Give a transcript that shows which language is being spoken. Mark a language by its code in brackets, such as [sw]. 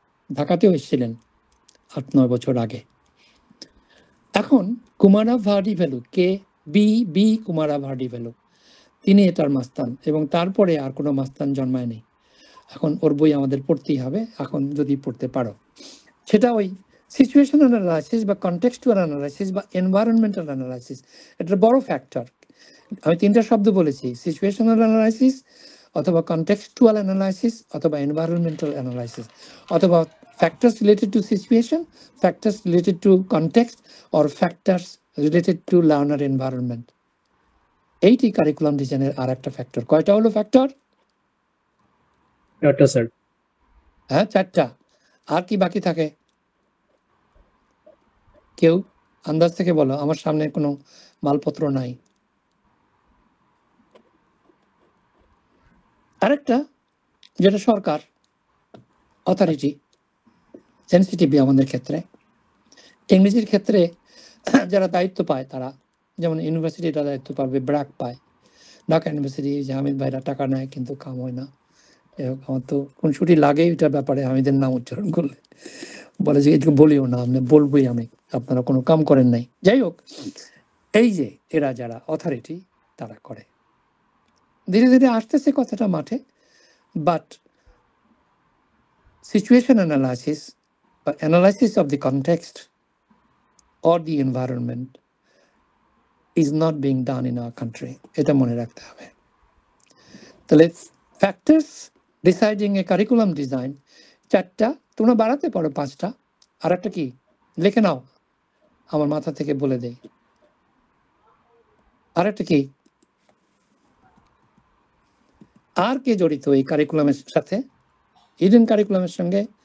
[bn] ঢাকাতেও এসেছিলেন 8-9 বছর আগে। এখন কুমারা ভার্ডিভেলো, বি কুমারা ভার্ডিভেলো, তিনি এটার মাস্তান, এবং তারপরে আর কোনো মাস্তান জন্মায় নেই। এখন ওর বই আমাদের পড়তেই হবে, এখন যদি পড়তে পারো। সেটা ওই সিচুয়েশনাল অ্যানালাইসিস বা কনটেক্সচুয়াল অ্যানালাইসিস বা এনভায়রনমেন্টাল অ্যানালাইসিস, এটা বড় ফ্যাক্টর। আমি 3টা শব্দ বলেছি, সিচুয়েশনাল অ্যানালাইসিস, অথবা কনটেক্সচুয়াল অ্যানালাইসিস, অথবা এনভায়রনমেন্টাল অ্যানালাইসিস, অথবা [en] factors related to situation, factors related to context, or factors related to learner environment. [bn] Eighty curriculum ডিজাইনের আর একটা ফ্যাক্টর। কয়টা হলো ফ্যাক্টর? 4টা স্যার। হ্যাঁ, 4টা। আর কি বাকি থাকে? কেউ আন্দাজ থেকে বলো, আমার সামনে কোনো মালপত্র নাই। আরেকটা, যেটা সরকার, অথরিটি, সেন্সিটিভ আমাদের ক্ষেত্রে। ইংরেজির ক্ষেত্রে যারা দায়িত্ব পায় তারা, যেমন ইউনিভার্সিটিটা দায়িত্ব পাবে, ব্র্যাক পায়, ঢাকা ইউনিভার্সিটি যে হামিদ ভাইরা টাকা নেয় কিন্তু কাম হয় না। আমার তো কোন ছুটি লাগে এটার ব্যাপারে হামিদের নাম উচ্চারণ করলে বলে যে এটুকু বলিও না, আমি বলবোই আমি, আপনারা কোনো কাম করেন নাই। যাই হোক, এই যে এরা যারা অথরিটি তারা করে, ধীরে ধীরে আসতেছে কথাটা মাঠে, but [en] situation analysis or analysis of the context or the environment is not being done in our country. [bn] এটা মনে রাখতে হবে। তাহলে [en] factors deciding a curriculum design, [bn] 4টা, তোমরা বাড়াতে পারো 5টা, আর একটা কি লিখে নাও, আমার মাথা থেকে বলে দেই। আর একটা কি, আর কে জড়িত এই কারিকুলামের সাথে, হিডেন কারিকুলামের সঙ্গে?